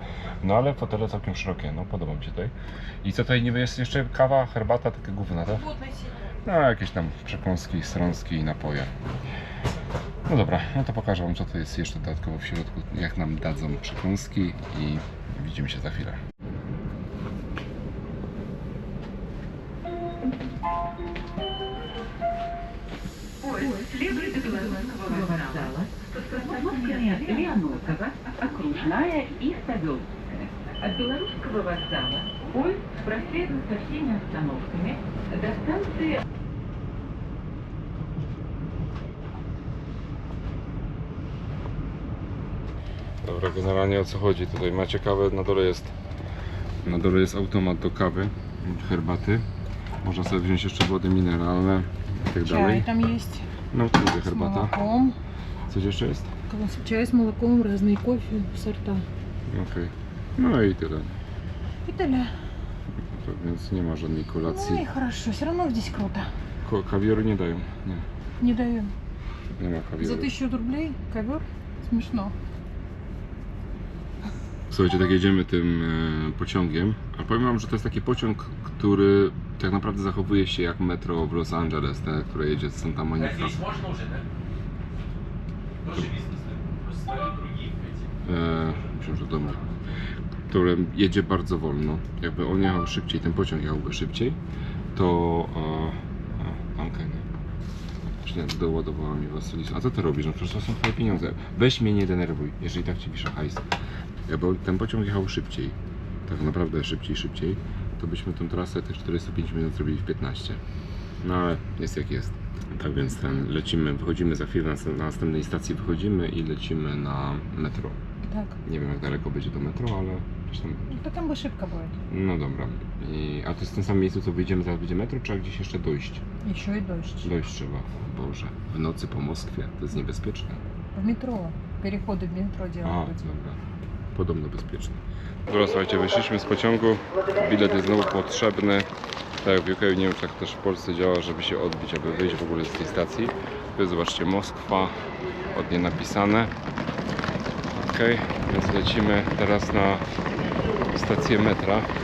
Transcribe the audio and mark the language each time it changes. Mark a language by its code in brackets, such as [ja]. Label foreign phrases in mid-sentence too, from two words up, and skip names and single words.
[pl] No ale fotele całkiem szerokie, no podoba mi się tutaj. I co tutaj niby jest jeszcze? Kawa, herbata, takie gówna, tak? No jakieś tam przekąski, strąski i napoje. No dobra, no to pokażę wam co to jest jeszcze dodatkowo w środku, jak nam dadzą przekąski i widzimy się za chwilę. [ru] Следует Белорусского вокзала Подмосковная, Леонокова, Окружная и Савеловская. От Белорусского вокзала поезд проследует со всеми остановками до станции. [pl] Dobra, generalnie o co chodzi? Tutaj macie kawę, na dole jest automat do kawy, herbaty. Można sobie wziąć jeszcze wody mineralne i tak dalej. [ru] Чай там есть. [pl] No tu mówię [ru] С [pl] herbata. [ru] молоком. [pl] Coś jeszcze jest? [ru] Чай с молоком, разные кофе, сорта. [pl] Okej. No i tyle. [ru] И т.д. [pl] To więc nie ma żadnej [ru] Ну [pl] kolacji. [ru] и хорошо, все равно здесь круто. [pl] Kawioru nie dają. Nie, [ru] Не даем. [pl] nie ma [ru] За [pl] kawioru. [ru] 1000 рублей ковер? Смешно. [pl] Słuchajcie, tak jedziemy tym pociągiem, a powiem wam, że to jest taki pociąg, który tak naprawdę zachowuje się jak metro w Los Angeles, te, które jedzie z Santa Monica. [ru] Здесь можно уже, да? Тоже бизнес, да? Просто смотрю другие эти. [pl] Myślę, że dobra. Które jedzie bardzo wolno. Jakby on jechał szybciej, ten pociąg jechałby szybciej, to... Okej. Źle doładowała mi Wasylisa. A co ty robisz? No przecież to są twoje pieniądze. Weź mnie nie denerwuj, jeżeli tak ci pisze hajs. Jakby ten pociąg jechał szybciej, tak naprawdę szybciej, to byśmy tę trasę tych 45 minut zrobili w 15. No ale jest jak jest. Tak więc lecimy, wychodzimy za chwilę na następnej stacji wychodzimy i lecimy na metro. [ru] Так. [pl] Nie wiem jak daleko będzie do metro, ale gdzieś tam. [ru] Ну, там бы ошибка будет. [pl] No dobra. A to jest w tym samym miejscu co wyjdziemy, zaraz będzie metro, trzeba gdzieś jeszcze dojść? [ru] Еще и дождь. [pl] Dojść trzeba. Boże, w nocy po Moskwie, to jest niebezpieczne. [ru] В метро. Переходы в метро [pl] A, [ru] делают. [pl] dobra. Podobno bezpieczne. Dobra, słuchajcie, wyszliśmy z pociągu. Bilet jest znowu potrzebny. Tak jak w UK, nie wiem czy tak też w Polsce działa, żeby się odbić, aby wyjść w ogóle z tej stacji. Tu jest, zobaczcie, Moskwa, ładnie napisane. Ok, więc lecimy teraz na stację metra.